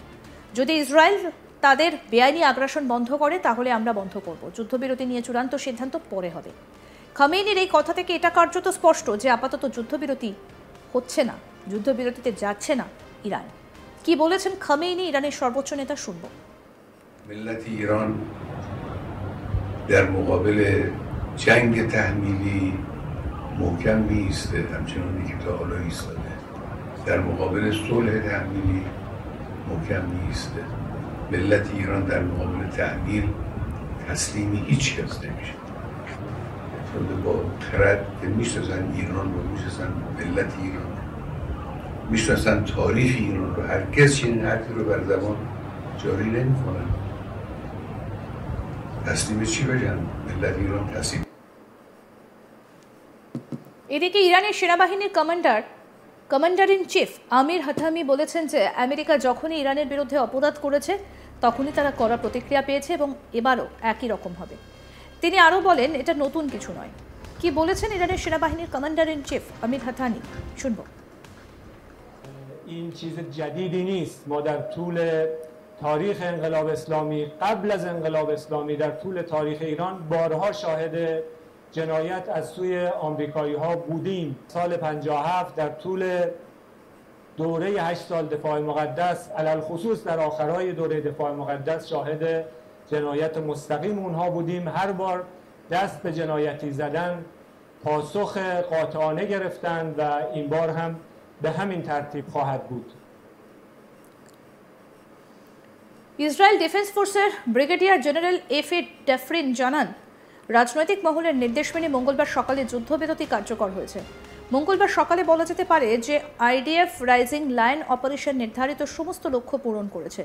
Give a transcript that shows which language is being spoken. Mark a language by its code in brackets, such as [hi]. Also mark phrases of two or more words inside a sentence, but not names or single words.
[bn] যদি ইসরায়েল তাদের বেআইনি আগ্রাসন বন্ধ করে তাহলে আমরা বন্ধ করব, যুদ্ধবিরতি নিয়ে চূড়ান্ত সিদ্ধান্ত পরে হবে। খামেনির এই কথা থেকে এটা কার্যত স্পষ্ট যে আপাতত যুদ্ধবিরতি হচ্ছে না, যুদ্ধবিরতিতে যাচ্ছে না ইরান। কি বলেছেন খামেনি ইরানের সর্বোচ্চ নেতা শুনব। [fa] ملت ایران در مقابل جنگ تحمیلی محکم می‌ایسته، همچنانی که تا حالا ایستاده. در مقابل صلح تحمیلی محکم می‌ایسته. ملت ایران در مقابل تحمیل تسلیم هیچ کس نمیشه. چون با خرد که میشناسن ایران رو، میشناسن ملت ایران، میشناسن تاریخ ایران رو، هرگز چنین حرفی رو بر زبان جاری نمی‌کنن. [bn] এদিকে ইরানের সেনাবাহিনীর [en] commander in chief [bn] আমির হাতামি বলেছেন যে আমেরিকা যখনই ইরানের বিরুদ্ধে অপরাধ করেছে তখনই তারা কড়া প্রতিক্রিয়া পেয়েছে এবং এবারও একই রকম হবে। তিনি আরও বলেন এটা নতুন কিছু নয়। কি বলেছেন ইরানের সেনাবাহিনীর [en] commander in chief [bn] আমির হাতামি শুনব। [fa] این چیز جدیدی نیست. ما در طول تاریخ انقلاب اسلامی، قبل از انقلاب اسلامی، در طول تاریخ ایران بارها شاهد جنایت از سوی آمریکایی ها بودیم. سال 57 در طول دوره 8 سال دفاع مقدس، علل خصوص در آخرهای دوره دفاع مقدس شاهد جنایت مستقیم اونها بودیم. هر بار دست به جنایتی زدن پاسخ قاطعانه گرفتند و این بار هم به همین ترتیب خواهد بود. [bn] ইসরায়েল ডিফেন্স ফোর্সের [en] brigadier general [bn] এফি ডেফরিন জানান রাজনৈতিক মহলের নির্দেশ মেনে মঙ্গলবার সকালে যুদ্ধবিরতি কার্যকর হয়েছে। মঙ্গলবার সকালে বলা যেতে পারে যে আইডিএফ রাইজিং লায়ন অপারেশন নির্ধারিত সমস্ত লক্ষ্য পূরণ করেছে।